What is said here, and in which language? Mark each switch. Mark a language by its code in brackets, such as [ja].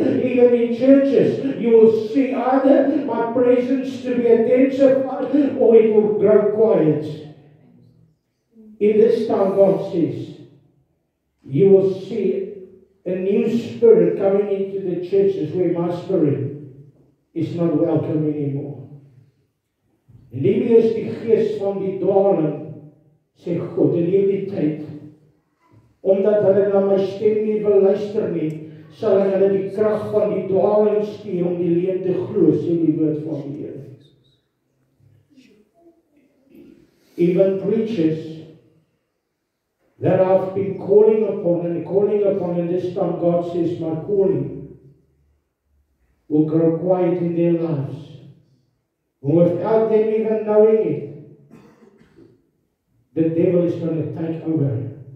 [en] Even in churches, you will see either My presence to be intensified or it will grow quiet. In this time, God says, you will see a new spirit coming into the churches where my spirit is not welcome anymore. [af] En die is die gees van die dwaling, sê God, in hierdie tyd, omdat hulle na my stem nie wil luister nie, sal hulle die krag van die dwaling stuur om die leuen te glo, sê die woord van die Here. [en] Even preachers that I've been calling upon, and this time God says my calling will grow quiet in their lives. Without them even knowing it, the devil is going to take over.